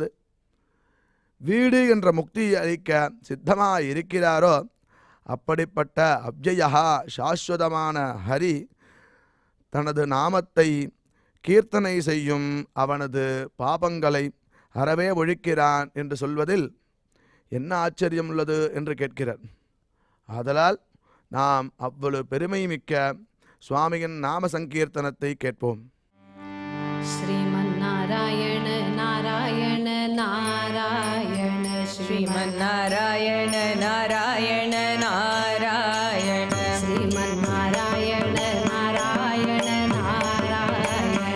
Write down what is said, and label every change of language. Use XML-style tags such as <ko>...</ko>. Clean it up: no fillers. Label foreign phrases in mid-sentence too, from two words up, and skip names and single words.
<ta>வீடு என்ற முக்தியை அளிக்க சித்தமாக இருக்கிறாரோ அப்படிப்பட்ட அவ்யயா சாஸ்வதமான ஹரி தனது நாமத்தை கீர்த்தனை செய்யும் அவனது பாபங்களை அறவே ஒழிக்கிறான் என்று சொல்வதில் என்ன ஆச்சரியம் உள்ளது என்று கேட்கிறார். ஆதலால் நாம் அவ்வளவு பெருமை மிக்க சுவாமியின் நாம சங்கீர்த்தனத்தை கேட்போம்.</ta> <sa>श्रीमन्नारायण नारायण नारायण श्रीमन्नारायण नारायण नारायण श्रीमन्नारायण नारायण नारायण</sa>